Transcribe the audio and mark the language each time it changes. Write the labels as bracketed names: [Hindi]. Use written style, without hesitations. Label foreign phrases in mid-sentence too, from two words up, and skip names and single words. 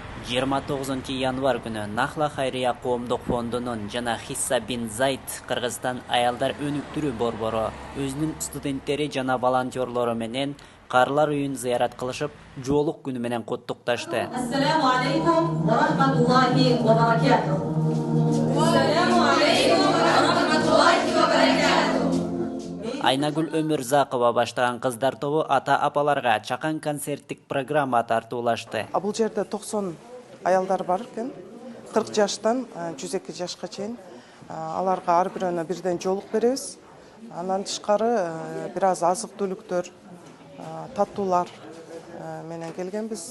[Kyrgyz] 29 күнү Нахла Хайрия коомдук фондунун жана Хисса бин Зайд Кыргызстан аялдар өнүктүрүү борбору өзүнүн студенттери жана волонтерлору менен Карлар үйүн зыярат кылышып, жоолук күнү менен куттукташты. [Arabic] السلام عليكم ورحمة الله وبركاته. السلام عليكم ورحمة الله وبركاته. [Kyrgyz] Айнагүл Өмүрзакова баштаган кыздар тобу ата-апаларга чакан концерттик программа тартуулашты. Бул жерде 90 аялдар бар экен. 40 жаштан 102 жашка чейин. Аларга ар бирөөнө бирден жоолук беребиз. Андан тышкары бир аз азык-түлүктөр, таттуулар менен келгенбиз.